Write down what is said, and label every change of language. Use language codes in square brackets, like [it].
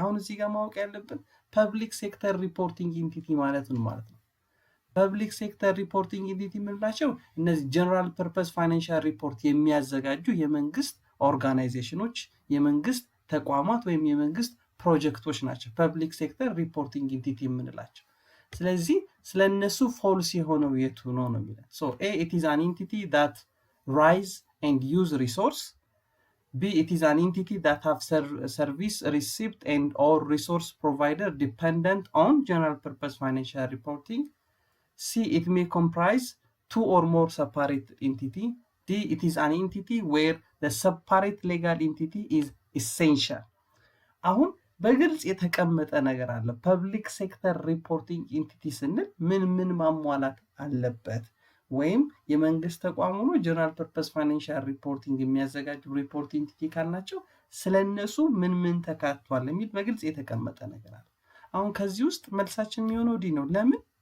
[am] አሁን እዚህ ጋር ማወቅ ያለብን public sector reporting entity ማለት ነው ማለት ነው። public sector reporting entity ምንላቸው እነዚህ general purpose financial report የሚያዘጋጁ የመንግስት ኦርጋናይዜሽኖች የመንግስት ተቋማት ወይም የመንግስት ፕሮጀክቶች ናቸው public sector reporting entity ምንላቸው። ስለዚህ ስለነሱ false የሆነው የቱ ነው ነው የሚለው [en] so A, it is an entity that rise and use resource. B, it is an entity that have service receipt and or resource provider dependent on general purpose financial reporting. C, it may comprise two or more separate entity. D, it is an entity where the separate legal entity is essential. [am] አሁን በግልጽ የተቀመጠ ነገር አለ ፐብሊክ ሴክተር ሪፖርቲንግ ኢንቲቲ ስንል ምን ማሟላት አለበት ወይም የመንግስት ተቋም ሆኖ ጀነራል ፐርፐስ ፋይናንሻል ሪፖርቲንግ የሚያዘጋጁ ሪፖርት ኢንቲቲ ካልናቸው ስለነሱ ምን ተካቷል የሚል በግልጽ የተቀመጠ ነገር አለ አሁን ከዚህ ውስጥ መልሳችን የሚሆነው ዲ ነው ለምን